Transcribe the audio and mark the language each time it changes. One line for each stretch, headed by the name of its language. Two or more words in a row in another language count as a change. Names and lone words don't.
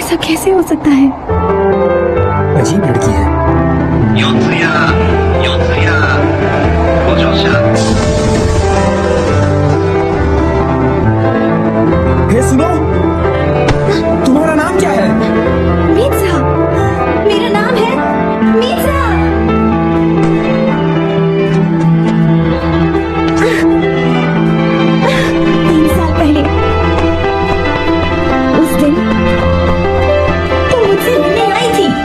Hindi: कैसे हो सकता है? अजीब लड़की है।
Japanese: 四つやご乗車
Hindi: हे सुनो, तुम्हारा नाम क्या है? मीसा, मेरा नाम है मीसा। 3 साल पहले उस दिन तुम मुझसे मिलने आई थी।